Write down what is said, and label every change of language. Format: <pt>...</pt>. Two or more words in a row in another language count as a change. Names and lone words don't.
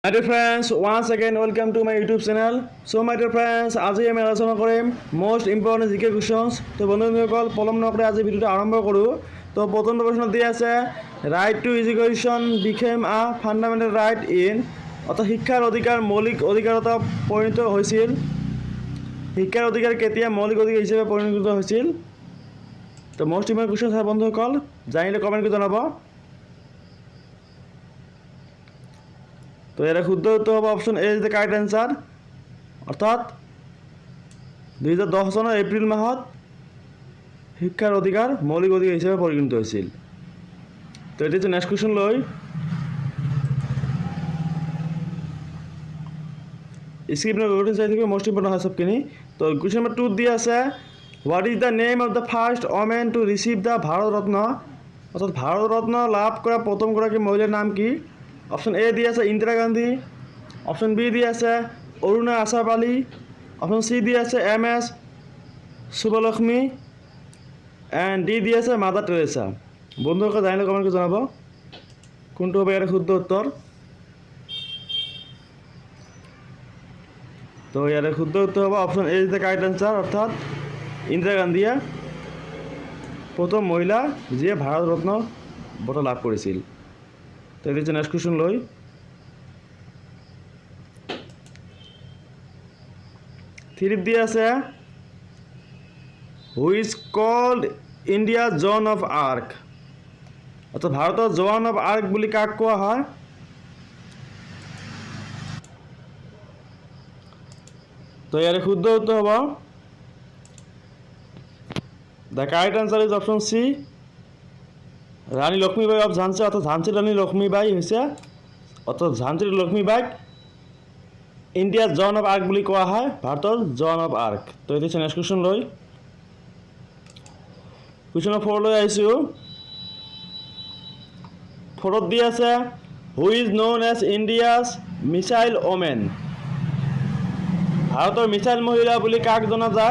<en>My dear friends, once again welcome to my YouTube channel. So my dear friends,</en> <as>আজি আমি আলোচনা কৰিম</as> <en>most important</en> <as>জিকে questions. তো বন্ধুসকল পলম নকৰে আজি ভিডিওটো আৰম্ভ কৰোঁ। তো প্ৰথম প্ৰশ্ন দিয়া আছে</as> <en>right to education became a fundamental right in</en> <as>অর্থাৎ শিক্ষাৰ অধিকাৰ মৌলিক অধিকাৰত পৰিণত হৈছিল। শিক্ষাৰ অধিকাৰ কেতিয়া মৌলিক অধিকাৰ হিচাপে পৰিণত হৈছিল? তো</as> <en>most important</en> <as>question হয় বন্ধুসকল, জানিলে কমেন্ট কৰি জনাব।</as> <bn>তো এর শুদ্ধ উত্তর হবে</bn> <en>option A is the correct answer.</en> <bn>অর্থাৎ 2010 সনের এপ্রিল মাহত শিক্ষার অধিকার মৌলিক অধিকার হিসেবে পরিগণিত হয়েছিল। তো এটি হচ্ছে</bn> <en>next question</en> <bn>লই</bn> <en>script routine</en> <bn>সাইড থেকে</bn> <en>most important</en> <bn>হয় সবখিনি।</bn> <en>তো question number 2</en> <bn>দিয়ে আছে</bn> <en>what is the name of the first woman to receive the Bharat Ratna?</en> <bn>অর্থাৎ ভারত রত্ন লাভ করা প্রথম গৰাকী মহিলার নাম কি? অপশন এ দিয়ে আছে ইন্দিরা গান্ধী, অপশন বি দিয়ে আছে অরুণা আসাফ আলী, অপশন সি দিয়ে আছে এম এস শুভলক্ষ্মী অ্যান্ড ডি দিয়ে আছে মাদার টেরেসা। বন্ধুসকল জানিলে কমেন্ট করে জানাব কোনটো হবে এর শুদ্ধ উত্তর। তো এর শুদ্ধ উত্তর হবে</bn> <en>option A is the correct answer.</en> <as>অর্থাৎ ইন্দিরা গান্ধী প্রথম মহিলা যিয়ে ভাৰত ৰত্ন বঁটা লাভ কৰিছিল।</as> <bn>তো এই হচ্ছে</bn> <en>next question লই থ্রি</en> <bn>দিয়ে আছে</bn> <en>who is called India Joan of Arc?</en> <as>অর্থাৎ ভারতের জন অফ আর্ক বুলি কাক কোৱা হয়? তো ইয়াৰ শুদ্ধ উত্তৰ হ'ব</as> <en>the correct answer is option C রানী লক্ষ্মীবাই অফ ঝান্সি।</en> <as>অর্থাৎ ঝান্সির রানী লক্ষ্মীবাই হৈছে অর্থাৎ ঝান্সির লক্ষ্মীবাইক ইন্ডিয়ার</as> <en>Joan of Arc</en> <as>বুলি কোৱা হয়, ভাৰতৰ</as> <en>Joan of Arc.</en> <as>তো এইটো হৈছে</as> <en>next question</en> <as>লৈ কুৱেশ্যন নম্বৰ 4 লৈ আহিছোঁ। 4ত দি আছে</as> <en>who is known as India's missile woman?</en> <as>ভাৰতৰ মিছাইল মহিলা বুলি কাক জনা যায়?</as>